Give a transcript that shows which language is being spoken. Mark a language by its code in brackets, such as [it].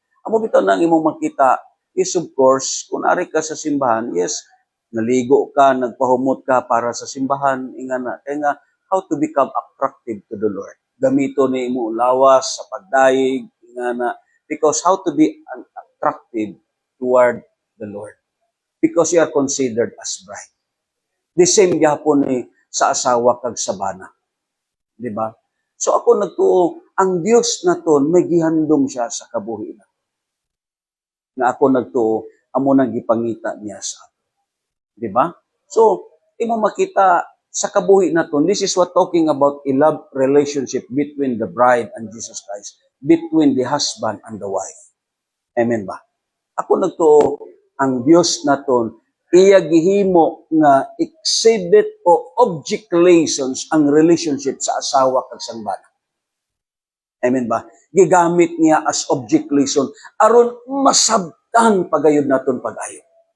[hil] Amo bitaw nang imong makita is of course, kung ari ka sa simbahan, yes, naligo ka, nagpahumot ka para sa simbahan, ingana. Kaya nga, [en] how to become attractive to the Lord. [hil] Gamito ni imo lawas sa pagdaig, ingana. [en] Because how to be attractive toward the Lord. Because you are considered as bride. [hil] The same gyapon ni sa asawa kag sa bana. Di ba? So ako nagtuo, ang Dios naton may gihandom siya sa kabuhi na. Nga ako nagtuo, amo nang gipangita niya sa ato. Di ba? So, imo makita sa kabuhi naton, [en] this is what talking about a love relationship between the bride and Jesus Christ, between the husband and the wife. [hil] Amen ba? Ako nagtuo, ang Dios naton iya gihimo nga exhibit o object relations ang relationship sa asawa kag sa bana. Amen ba? Gigamit niya as object relation aron masabtan pagayod naton pag-ayo.